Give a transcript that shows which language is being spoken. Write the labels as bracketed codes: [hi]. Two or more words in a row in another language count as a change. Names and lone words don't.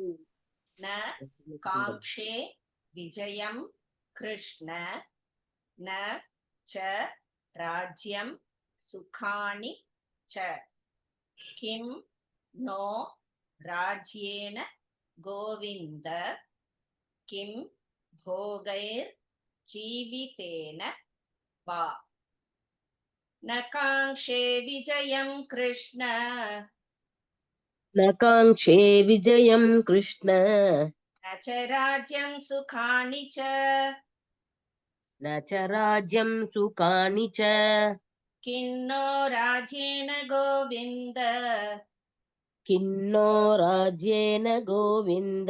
[sa] न काङ्क्षे विजयं कृष्ण न च राज्यं सुखानि च किं नो राज्येन गोविन्द किं भोगैर् जीवितेन वा. न काङ्क्षे विजयं कृष्ण न काङ्क्षे विजयं कृष्ण न च राज्यं सुखानि च न च राज्यं सुखानि च किन्नो राज्येन गोविन्द किन्नो राज्येन गोविन्द